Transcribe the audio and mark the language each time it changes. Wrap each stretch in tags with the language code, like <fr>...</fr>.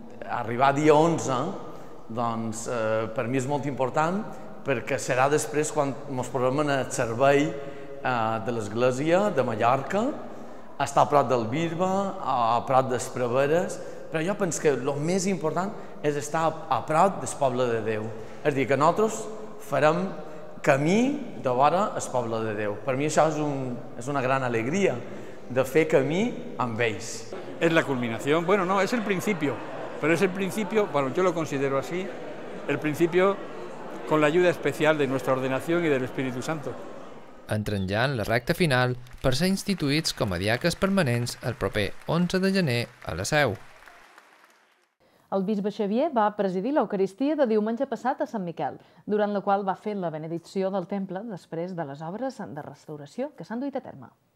<ca>Arribar dia 11, doncs, per mi és molt important, perquè serà després quan ens posem en el servei de l'Església de Mallorca, estar a prop del bisbe, a prop dels preveres, però jo penso que el més important és estar a prop del poble de Déu. És a dir, que nosaltres farem camí de vora el poble de Déu. Per mi això és una gran alegria, de fer camí amb ells.</ca> <es>Es la culminación, bueno, no, es el principio, pero es el principio, bueno, yo lo considero así, el principio con la ayuda especial de nuestra ordenación y del Espíritu Santo.</es> <ca>Entren ja en la recta final per ser instituïts com a diaques permanents el proper 11 de gener a la Seu. El bisbe Xavier va presidir l'Eucaristia de diumenge passat a Sant Miquel, durant la qual va fer la benedicció del temple després de les obres de restauració que s'han duit a terme.</ca>